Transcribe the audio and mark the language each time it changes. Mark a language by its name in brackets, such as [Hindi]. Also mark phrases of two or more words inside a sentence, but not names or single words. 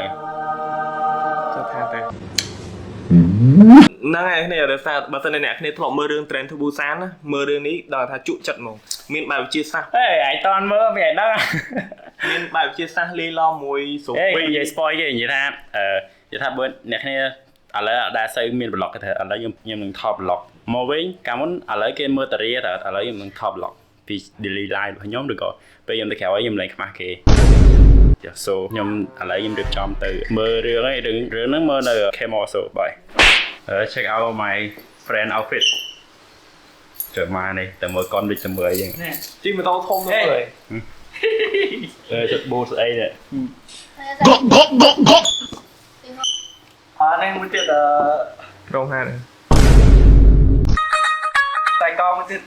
[Khmer] ចាំថាទៅហ្នឹងហើយគ្នាដោយសារបើសិនអ្នកគ្នាធ្លាប់មើលរឿង Train to Busan ណាមើលរឿងនេះដឹងថាជក់ចិត្តហ្មងមានបែបវិទ្យាសាស្ត្រ ហេឯងតន់មើលវាឯងដឹង មានបែបវិទ្យាសាស្ត្រលាយឡំមួយ សូពីនិយាយ spoil គេនិយាយថានិយាយថាបើអ្នកគ្នាឥឡូវដែរសូវមាន blog ទេឥឡូវខ្ញុំនឹងថត blog មកវិញកាលមុនឥឡូវគេមើលតារាតែឥឡូវខ្ញុំនឹងថត blog ពី [English] daily life [Khmer] របស់ខ្ញុំឬក៏ពេលខ្ញុំទៅក្រៅហើយខ្ញុំលែងខ្មាស់គេចាសូខ្ញុំឥឡូវខ្ញុំរៀបចំទៅមើលរឿងហ្នឹងមើលនៅ [English] Camera so bye check out my friend outfit [Khmer] ចូលមកនេះទៅមើលកុនដូចទៅមើលអីចឹង ជិះម៉ូតូធំទៅហើយ ចិត្តបូស្អីនេះ នេះមួយទៀតក្រុមហានតែកងមួយទៀត